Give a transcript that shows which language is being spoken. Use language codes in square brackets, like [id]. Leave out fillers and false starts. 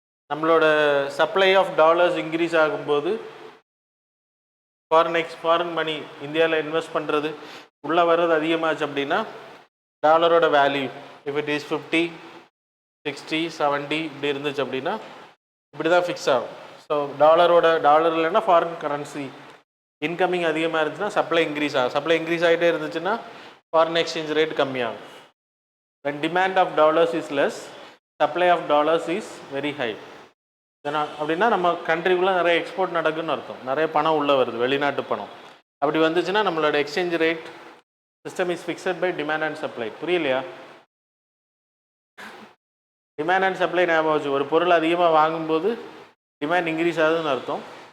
[ta] நம்மளோட supply of dollars increase ஆகும்போது foreign மணி இந்தியாவில் இன்வெஸ்ட் பண்ணுறது உள்ளே வர்றது அதிகமாச்சு அப்படின்னா டாலரோட வேல்யூ [en] if it is 50, 60, 70 [ta] இப்படி இருந்துச்சு அப்படின்னா இப்படி தான் ஃபிக்ஸ் ஆகும். ஸோ டாலர் இல்லைன்னா ஃபாரின் கரன்சி இன்கமிங் அதிகமாக இருந்துச்சுன்னா சப்ளை இன்க்ரீஸ் ஆகும். சப்ளை இன்க்ரீஸ் ஆகிட்டே இருந்துச்சுன்னா ஃபாரின் எக்ஸ்சேஞ்ச் ரேட் கம்மியாகும். [en] when demand of dollars is less, supply of dollars is very high. [ta] அப்படின்னா நம்ம கண்ட்ரிக்குள்ளே நிறைய எக்ஸ்போர்ட் நடக்குன்னு அர்த்தம், நிறைய பணம் உள்ளே வருது, வெளிநாட்டு பணம். அப்படி வந்துச்சுன்னா நம்மளோட exchange rate system [en] Is fixed by demand and supply. [ta] புரியலையா? டிமாண்ட் அண்ட் சப்ளை ஞாபகம் வச்சு, ஒரு பொருள் அதிகமாக வாங்கும்போது டிமாண்ட் இன்க்ரீஸ் ஆகுதுன்னு அர்த்தம்.